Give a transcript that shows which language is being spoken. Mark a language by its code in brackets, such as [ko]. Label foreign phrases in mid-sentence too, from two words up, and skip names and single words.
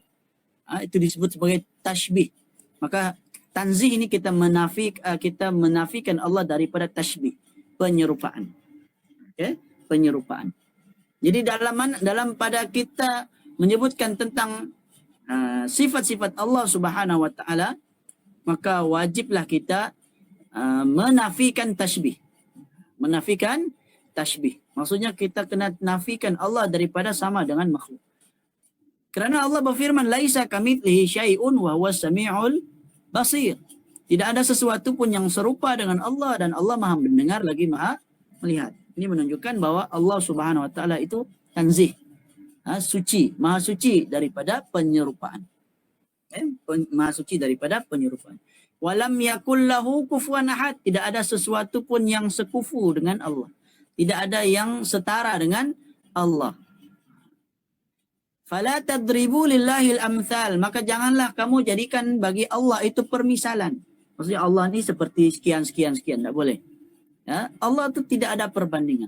[ms] Itu disebut sebagai tashbih. Maka tanzih ini kita menafikan Allah daripada tashbih, penyerupaan. Okay? Penyerupaan. Jadi dalam pada kita menyebutkan tentang sifat-sifat Allah [ar] سبحانه وتعالى, [ms] maka wajiblah kita menafikan tashbih. Menafikan tashbih. Maksudnya kita kena nafikan Allah daripada sama dengan makhluk. Kerana Allah berfirman, [ar] ليس كمثله شيء وهو السميع البصير. [ms] Tidak ada sesuatu pun yang serupa dengan Allah, dan Allah Maha mendengar lagi Maha melihat. Ini menunjukkan bahwa Allah [ar] سبحانه وتعالى [ms] itu tanzih, suci, maha suci daripada penyerupaan. Maha suci daripada penyerupaan. [ar] ولم يكن له كفوا أحد, [ms] tidak ada sesuatu pun yang sekufu dengan Allah. Tidak ada yang setara dengan Allah. [ar] فلا تضربوا لله الأمثال, [ms] maka janganlah kamu jadikan bagi Allah itu permisalan. Maksudnya Allah ni seperti sekian, tak boleh. Ya, Allah itu tidak ada perbandingan.